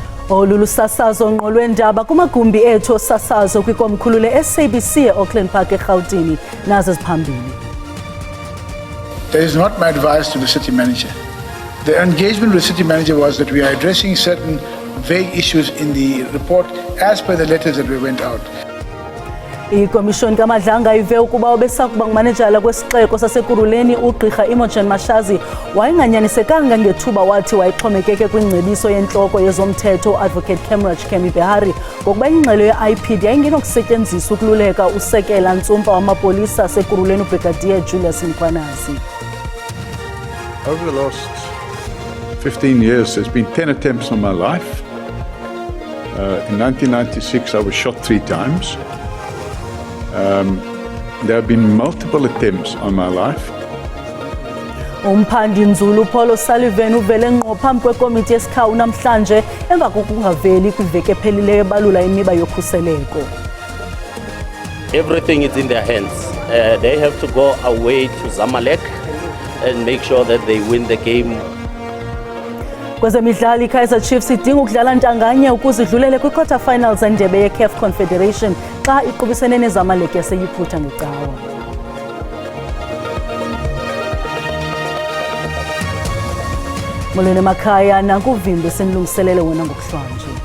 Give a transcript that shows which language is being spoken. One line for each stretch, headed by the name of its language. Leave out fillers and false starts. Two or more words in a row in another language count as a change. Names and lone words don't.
Xhosa: Olulu sasazo ngqo lwendaba kumagumbi ethu osasazo kwikomkhulu le-SABC e-Auckland Park eRhawutini nazo ziphambili.
English: That is not my advice to the city manager. The engagement with the city manager was that we are addressing certain vague issues in the report as per the letters that we went out.
Xhosa: Ikomishoni kaMadlanga ive ukuba obesakuba ngumanejala kwesixeko saseKuruleni uGqirha Imogen Mashazi wayenganyanisekanga ngethuba wathi wayixhomekeke kwingcebiso yentloko yezomthetho Advocate Kemraj Kemi Behari ngokuba ingxelo ye-IPID yayingenokusetyenziswa ukululeka usekela ntsumpa wamapolisa aseKuruleni uBrigadier Julius Mkhwanazi.
English: Over the last 15 years, there's been 10 attempts on my life. In 1996, I was shot 3 times. There have been multiple attempts on my life.
Xhosa: Umphandi nzulu Paul O'Sullivan uvele ngqo phambi kwekomiti yesikhawu namhlanje emva kokungaveli kwiveki ephelileyo ebalula imiba yokhuseleko.
English: Everything is in their hands. They have to go away to Zamalek and make sure that they win the game.
Xhosa: Kwezemidlalo iKaizer Chiefs idinga ukudlala ntanganye ukuze idlulele kwi-
English: quarter finals
Xhosa: endebe ye-CAF Confederation xa iqubisene neZamalek yaseyiphutha ngecawa. Molweni emakhaya nakuvimbo esenilungiselele wona ngokuhlanje.